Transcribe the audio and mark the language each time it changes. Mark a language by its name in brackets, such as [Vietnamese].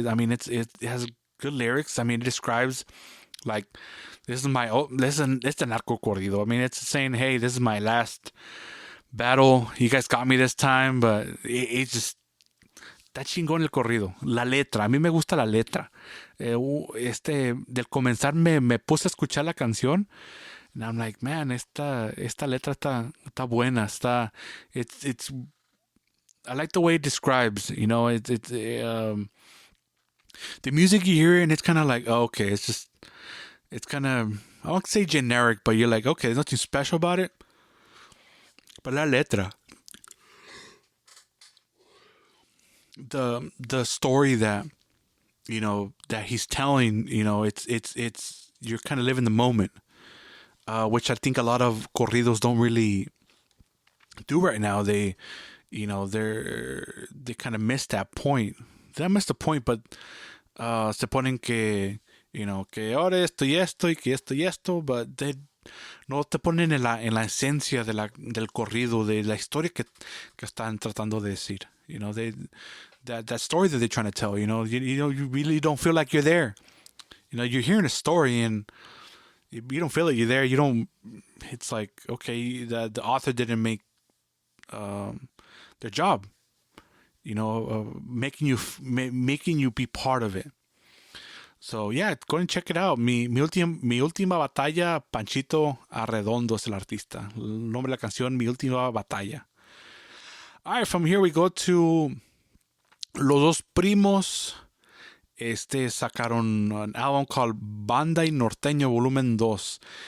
[English] I mean, it has good lyrics. I mean, it describes like it's a narco corrido. I mean, it's saying, hey, this is my last battle. You guys got me this time, but it just [Spanish] está chingón el corrido. La letra, a mí me gusta la letra. Del comenzar me puse a escuchar la canción. [English] And I'm like, man, [Spanish] esta letra está buena. [English] It's I like the way it describes, you know, the music you hear and it's kind of like, oh, okay, it's kind of, I won't say generic, but you're like, okay, there's nothing special about it. But [Spanish] la letra, [English] the story that, you know, that he's telling, you know, it's you're kind of living the moment, which I think a lot of corridos don't really do right now. They, you know, they kind of miss that point. They don't miss the point, but [Spanish] se ponen que, [English] you know, [Spanish] que ahora esto y esto y que esto y esto, [English] but they [Spanish] no te ponen en la esencia del corrido, de la historia que están tratando de decir. [English] You know, that story that they're trying to tell, you know, you really don't feel like you're there. You know, you're hearing a story and you don't feel like you're there. You don't, it's like, okay, the author didn't make their job, you know, making you be part of it. So yeah, go and check it out. [Spanish] Mi última batalla, Panchito Arredondo es el artista. El nombre de la canción, Mi última batalla. [English] All right, from here we go to Los Dos Primos. [Spanish] Sacaron un álbum called Banda y Norteño Volumen 2.